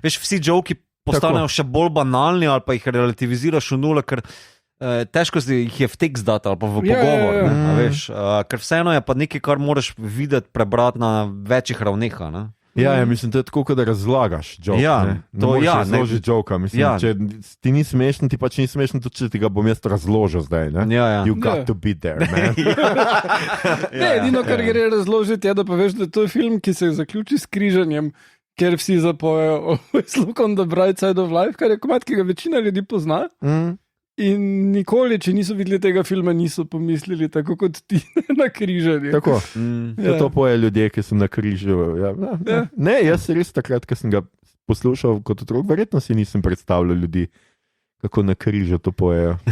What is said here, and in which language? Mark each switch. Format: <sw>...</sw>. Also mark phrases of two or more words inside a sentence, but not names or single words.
<sl>Veš, vsi joki postanejo še bolj banalni ali pa jih relativiziraš v nule, ker težko jih je v tekst dati ali pa v pogovor. Veš, ker vseeno je pa nekaj, kar moraš videti, prebrati na večjih ravneh. Ja, mislim, to je tako, da razlagaš joke. Ja, ne razložiš joka. Mislim, če ti ni smešen, ti pač ni smešen, tudi če ti ga bom jaz razložil zdaj. Ja.</sl> <en>You got to be there, man.</en> <sl>Edino, kar gre razložiti, je, da pa veš, da to je film, ki se zaključi s križanjem, ker vsi zapojejo Always look on the bright side of life, kar je komad, ki ga večina ljudi pozna. In nikoli, če niso videli tega filma, niso pomislili tako kot ti na križanju. Tako. To poje ljudje, ki so na križu. Ne, jaz res takrat, ko sem ga poslušal kot otrok, verjetno si nisem predstavljal ljudi, kako na križu to pojejo.</sl>